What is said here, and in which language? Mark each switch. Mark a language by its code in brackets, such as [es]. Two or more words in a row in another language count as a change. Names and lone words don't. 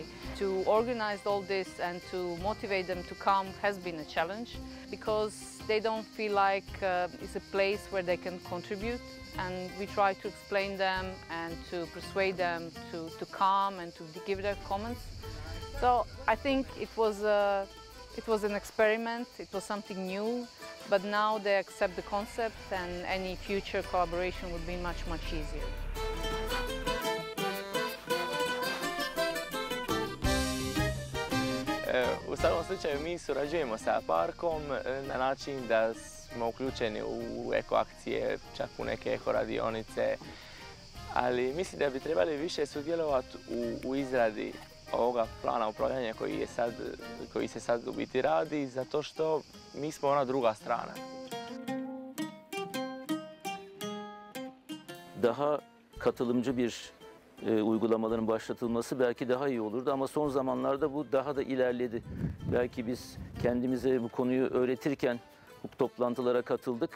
[en] To organize all this and to motivate them to come has been a challenge because they don't feel like it's a place where they can contribute, and we try to explain them and to persuade them to come and to give their comments. So I think it was an experiment, it was something new. But now they accept the concept, and any future collaboration would be much easier. [hr] U svakom slučaju mi surađujemo sa parkom na način da smo uključeni u eko akcije, čak u neke eko radionice, ali mislim da bi trebali više sudjelovati u izradi ovoga plana upravljanja koji se sad u biti radi, zato što mi smo ona druga strana. [tr] Daha katılımcı bir uygulamaların başlatılması belki daha iyi olurdu ama son zamanlarda bu daha da ilerledi. Belki biz kendimize bu konuyu öğretirken bu toplantılara katıldık.